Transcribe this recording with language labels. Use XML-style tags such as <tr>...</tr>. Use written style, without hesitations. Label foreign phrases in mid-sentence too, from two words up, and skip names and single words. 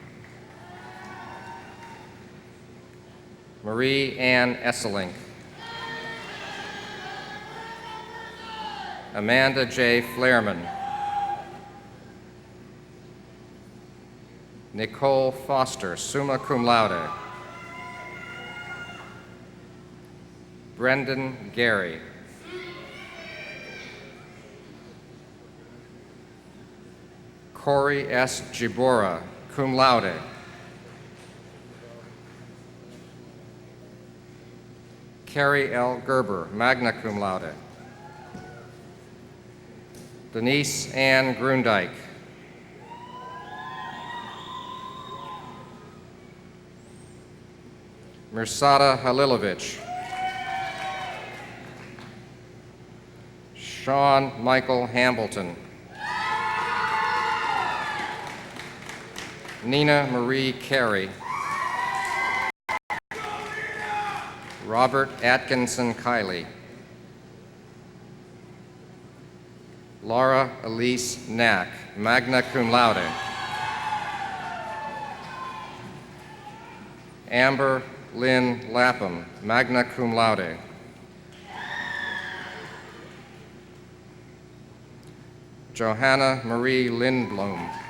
<en>Marie Ann Esselink. Amanda J. Flairman. Nicole Foster,</en> <la>summa cum laude.</la> <en>Brendan Gary. Corey S. Gibora,</en> <la>cum laude.</la> <en>Carrie L. Gerber,</en> <la>magna cum laude.</la> <en>Denise Ann Grundyke. Mirsada Halilovic. Sean Michael Hambleton. Nina Marie Carey. Robert Atkinson Kiley. Laura Elise Knack,</en> <la>magna cum laude.</la> <en>Amber Lynn Lapham,</en> <la>magna cum laude.</la> <en>Johanna Marie Lindblom.</en>